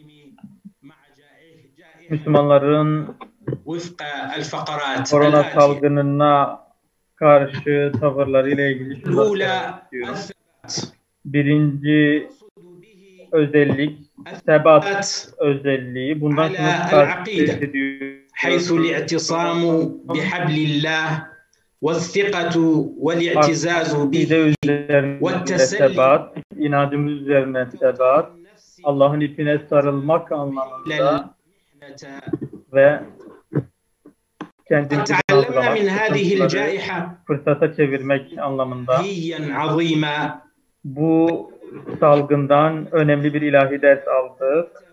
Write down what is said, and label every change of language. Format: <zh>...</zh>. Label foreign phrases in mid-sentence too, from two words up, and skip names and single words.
<tr>Müslümanların korona salgınına karşı tavırları ile ilgili şunu söylemek istiyorum. Birinci özellik sebat özelliği. Bundan sonra takip ediyor.</tr> <ar>حيث الاعتصام بحبل الله والثقة والاعتزاز به</ar> <tr>sebat, inancımız üzerine sebat, Allah'ın ipine sarılmak anlamında ve kendimizi fırsata çevirmek anlamında bu salgından önemli bir ilahi ders aldık.</tr>